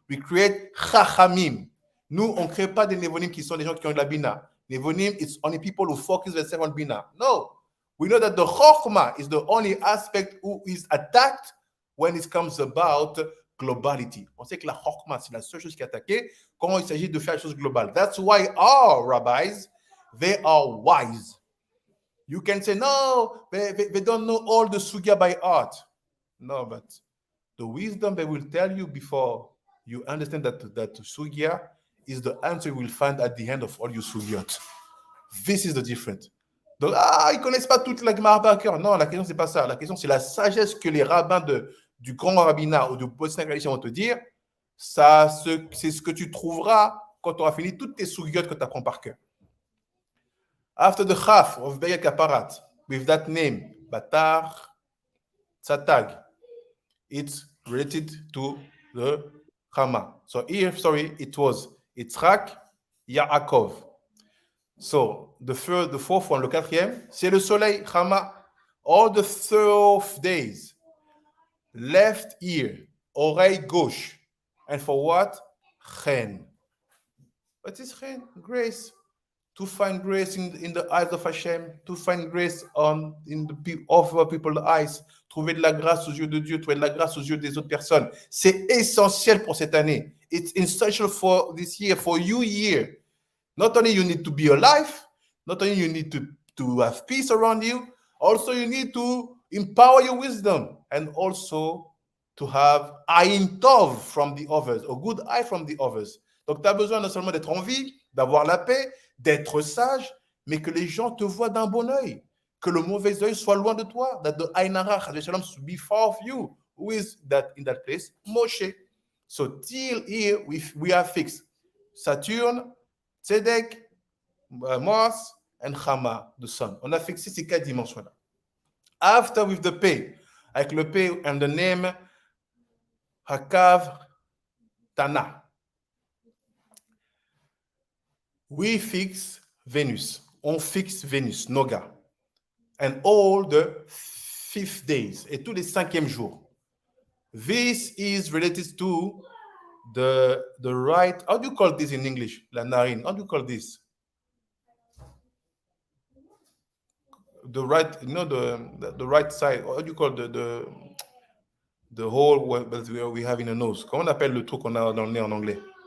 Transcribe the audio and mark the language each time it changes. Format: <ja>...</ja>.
<en>We create chachamim.</en> <fr>Nous, on ne crée pas des nevonim qui sont des gens qui ont de la bina.</fr> <en>Nevonim, it's only people who focus themselves on bina. No. We know that the chokhmah is the only aspect who is attacked when it comes about globality.</en> <fr>On sait que la chokhmah, c'est la seule chose qui est attaquée quand il s'agit de faire les choses globales.</fr> <en>That's why our rabbis, they are wise. You can say, no, they don't know all the sugya by heart. No, but the wisdom they will tell you before you understand that sugya is the answer you will find at the end of all your sugyot. This is the difference.</en> <fr>Donc, ils ne connaissent pas toute la Gemara par cœur. Non, la question, ce n'est pas ça. La question, c'est la sagesse que les rabbins du grand rabbinat ou du Bosnia Galicia vont te dire. C'est ce que tu trouveras quand tu auras fini toutes tes sugyot que tu apprends par cœur.</fr> <en>After the Chaf of Be'ek Aparat, with that name, Batar Tzatag, it's related to the Chama. So here, it was Yitzhak, Yaakov. So, the fourth one,</en> <fr>le quatrième, c'est le soleil, Chama.</fr> <en>All the 12 days, left ear,</en> <fr>oreille gauche.</fr> <en>And for what? Chen. What is Chen? Grace. to find grace in the eyes of Hashem, to find grace in the other people's eyes,</en> <fr>trouver de la grâce aux yeux de Dieu, trouver de la grâce aux yeux des autres personnes. C'est essentiel pour cette année.</fr> <en>It's essential for this year, for you here. Not only you need to be alive, not only you need to have peace around you, also you need to empower your wisdom and also to have ayin tov from the others, a good eye from the others.</en> <fr>Donc tu as besoin non seulement d'être en vie, d'avoir la paix, d'être sage, mais que les gens te voient d'un bon œil, que le mauvais œil soit loin de toi,</fr> <en>that the ayin hara be far of you. Who is that in that place? Moshe. So till here we are fixed. Saturn, Tzedek, Mars, and Chama, the sun.</en> <fr>On a fixé ces 4 dimensions-là.</fr> <en>After with the pay,</en> <fr>avec le pay</fr> <en>and the name Hakav Tana. We fix Venus.</en> <fr>On fixe Venus, Noga.</fr> <en>And all the 5 days,</en> <fr>et tous les 5e jours.</fr> <en>This is related to the right, how do you call this in English?</en> <fr>La narine,</fr> <en>how do you call this? The right, the right side, how do you call the hole we have in the nose?</en> <fr>Comment on appelle le truc qu'on a dans le nez en anglais?</fr>